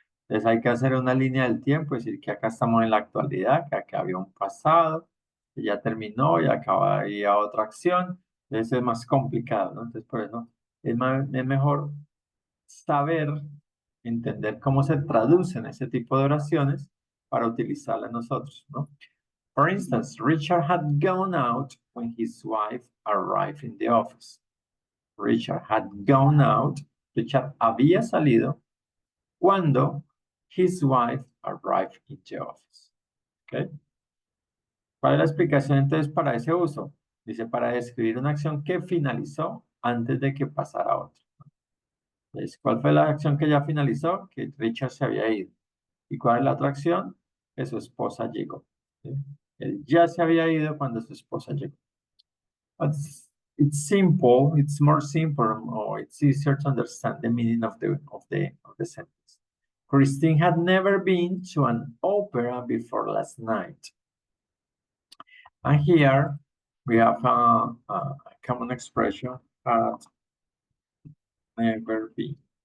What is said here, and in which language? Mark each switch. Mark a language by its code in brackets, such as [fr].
[es] Entonces hay que hacer una línea del tiempo, es decir, que acá estamos en la actualidad, que acá había un pasado, que ya terminó y acaba ahí a otra acción. Entonces es más complicado, ¿no? Entonces por eso es mejor saber, entender cómo se traducen ese tipo de oraciones para utilizarlas nosotros, ¿no? [en] For instance, Richard had gone out when his wife arrived in the office. Richard had gone out. Richard [es] había salido cuando [en] his wife arrived in the office. ¿Okay? [es] ¿Cuál es la explicación entonces para ese uso? Dice, para describir una acción que finalizó antes de que pasara otra. Entonces, ¿cuál fue la acción que ya finalizó? Que Richard se había ido. ¿Y cuál es la otra acción? Que su esposa llegó. ¿Sí? Él ya se había ido cuando su esposa llegó. [en] It's simple, it's more simple, or it's easier to understand the meaning of the sentence. Christine had never been to an opera before last night. And here we have a common expression, had never been.